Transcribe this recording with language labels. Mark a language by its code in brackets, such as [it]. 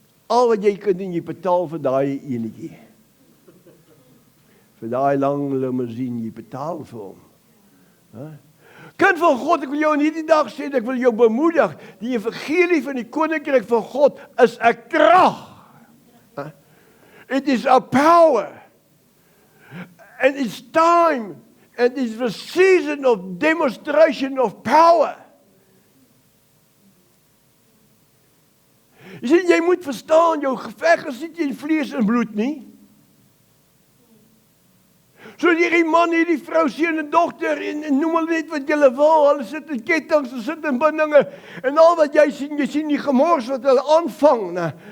[af] Al wat jy kan doen, jy betaal vir daai enetjie. Vir daai lang limousine, jy betaal vir hom. Kind van God, ek wil jou in hierdie dag sê, ek wil jou bemoedig, die evangelie van die koninkryk van God is 'n krag. [en] It is a power. And it's time, and it's the season of demonstration of power. [af] Jy sien, jy moet verstaan, jou geveg is nie teen vlees en bloed nie. So hierdie man, hierdie vrou, seun en dogter, en noem hulle net wat julle wil, hulle sit in kettinge, hulle sit in bindinge, en al wat jy sien die gemors wat hulle aanvang, ne?